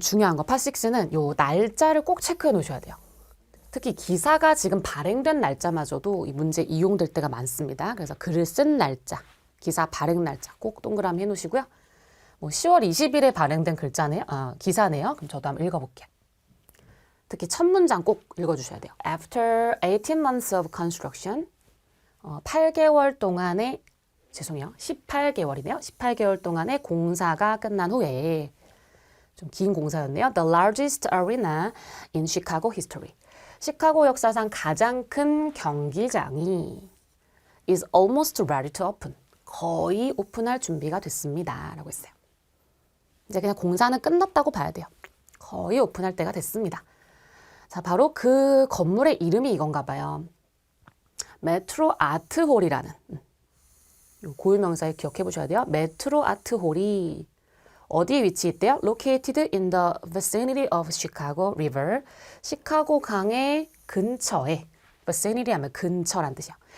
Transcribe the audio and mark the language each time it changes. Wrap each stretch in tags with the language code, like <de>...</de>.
<ko>중요한 거, 파6는 요 날짜를 꼭 체크해 놓으셔야 돼요. 특히 기사가 지금 발행된 날짜마저도 이 문제 이용될 때가 많습니다. 그래서 글을 쓴 날짜, 기사 발행 날짜 꼭 동그라미 해 놓으시고요. 뭐 10월 20일에 발행된 글자네요. 기사네요. 그럼 저도 한번 읽어볼게요. 특히 첫 문장 꼭 읽어주셔야 돼요.</ko> <en>After 18 months of construction,</en> <ko>8개월 동안의, 죄송해요. 18개월이네요. 18개월 동안의 공사가 끝난 후에, 좀 긴 공사였네요.</ko> <en>The largest arena in Chicago history. 시카고 역사상 가장 큰 경기장이 is almost ready to open.</en> <ko>거의 오픈할 준비가 됐습니다. 라고 했어요. 이제 그냥 공사는 끝났다고 봐야 돼요. 거의 오픈할 때가 됐습니다. 자, 바로 그 건물의 이름이 이건가 봐요. 메트로 아트홀이라는 고유명사에 기억해 보셔야 돼요. 메트로 아트홀이 어디에 위치했대요?</ko> <en>Located in the vicinity of Chicago River.</en> <ko>시카고 강의 근처에, vicinity 하면 근처란 뜻이야.</ko>